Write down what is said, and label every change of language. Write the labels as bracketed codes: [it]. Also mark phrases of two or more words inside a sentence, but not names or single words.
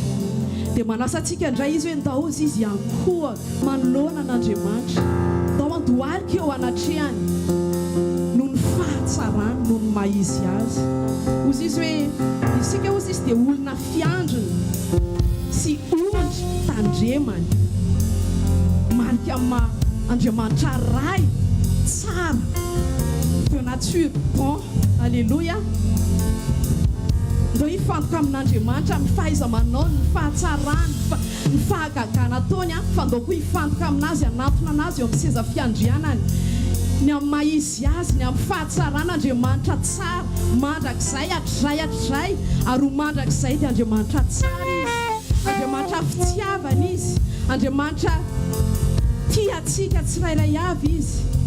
[mg] Dia manasa antsika indray izy hoe ndao izy ankohaka manoloana an'Andriamanitra, ndao andohalika eo anatrehany noho ny fahatsarany, noho ny maizy azy. Ozy izy hoe isika ozy izy dia olona fiandriny sy ondry tandremany, marika amin'ny Andriamanitra ray tsara, [fr] de nature bon. Alléluia. [mg] Ndao hifantoka amin'Andriamanitra amin'ny fahaiza-manao, ny fahatsarany, ny fahagagana ataony fa ndao koa hifantoka aminazy, hanatona anazy eo amin'ny seza fiandrianany, ny amin'ny maizy azy, ny amin'ny fahatsarana. Andriamanitra tsara, mandrakizay hatrizay ary ho mandrakizay dia Andriamanitra tsara izy, Andriamanitra fitiavana izy, Andriamanitra tia atsika tsirairay avy izy.